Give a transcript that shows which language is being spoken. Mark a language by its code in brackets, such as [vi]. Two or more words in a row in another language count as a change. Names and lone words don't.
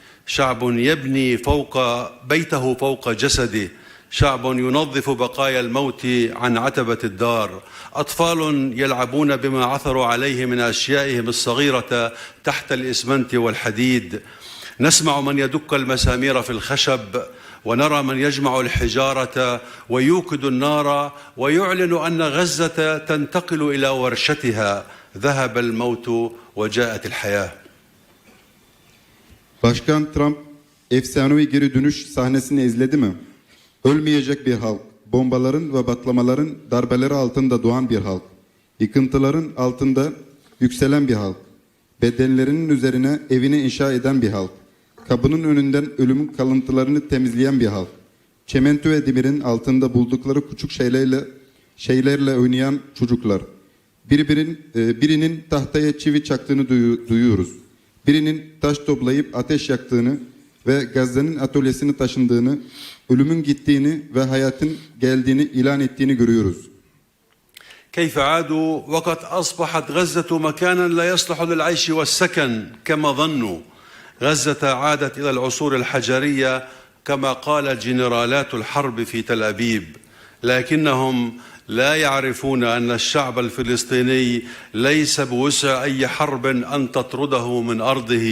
[ar] شعب يبني بيته فوق جسده، شعب ينظف بقايا الموت عن عتبة الدار، أطفال يلعبون بما عثروا عليه من أشيائهم الصغيرة تحت الإسمنت والحديد، نسمع من يدك المسامير في الخشب، ونرى من يجمع الحجارة ويوقد النار ويعلن أن غزة تنتقل إلى ورشتها. ذهب الموت وجاءت الحياة. [tr] Başkan Trump efsanevi geri dönüş sahnesini izledi mi? Ölmeyecek bir halk, bombaların ve patlamaların darbeleri altında doğan bir halk, yıkıntıların altında yükselen bir halk, bedenlerinin üzerine evini inşa eden bir halk, kapının önünden ölümün kalıntılarını temizleyen bir halk, çimento ve demirin altında buldukları küçük şeylerle oynayan çocuklar, birinin tahtaya çivi çaktığını duyuyoruz. Birinin taş toplayıp ateş yaktığını ve Gazze'nin atölyesini taşındığını, ölümün gittiğini ve hayatın geldiğini ilan ettiğini görüyoruz. [ar] كيف عادوا وقد أصبحت غزة مكانا لا يصلح للعيش والسكن كما ظنوا. غزة عادت إلى العصور الحجرية كما قال جنرالات الحرب في تل أبيب، لكنهم لا يعرفون أن الشعب الفلسطيني ليس بوسع أي حرب أن تطرده من أرضه.